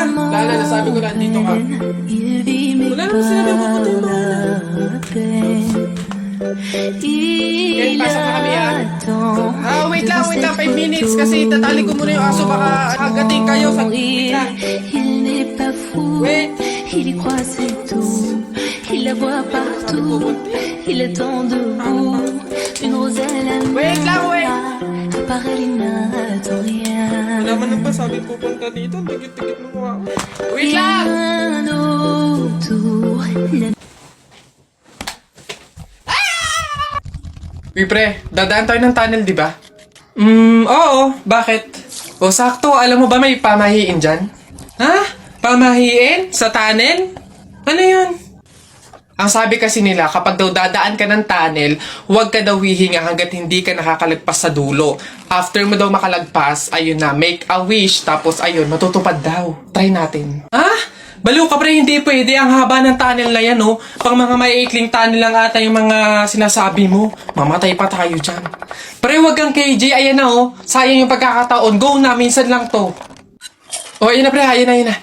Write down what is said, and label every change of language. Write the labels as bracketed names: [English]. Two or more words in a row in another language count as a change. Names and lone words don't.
[Filipino] Wala na, nasabi ko na, andito ka. Wala naman sinabi ko patay mo. Ken, pasok na kami wait lang, 5 minutes kasi tatali ko muna yung aso, baka agating kayo sa... Wait lang. Wait. [French] Il y croit c'est tout, il la voit partout, il attend debout, une roselle à [Filipino] Wait lang, wait! [French] Apparaît, il n'attend rien. [Filipino] Wala man nang pasabi pupunta dito, tigit-tigit mo mukha. Wait lang! [French] Rien autour. [Filipino] Uy pre, dadaan tayo ng tunnel, di ba? Oo. Bakit? Sakto, alam mo ba may pamahiin dyan? Ha? Pamahiin? Sa tunnel? Ano yun? Ang sabi kasi nila, kapag daw dadaan ka ng tunnel, huwag ka daw hihinga hanggat hindi ka nakakalagpas sa dulo. After mo daw makalagpas, ayun na, [English] make a wish, [Filipino] tapos ayun, matutupad daw. Try natin. Baliw ka pre, hindi pwede. Ang haba ng tunnel na yan, oh. Pang mga maiikling tunnel lang ata yung mga sinasabi mo. Mamatay pa tayo dyan. Pre, huwag kang KJ, ayan na, oh. Sayang yung pagkakataon. Go na, minsan lang to. Oh, ayun na pre, ayun na.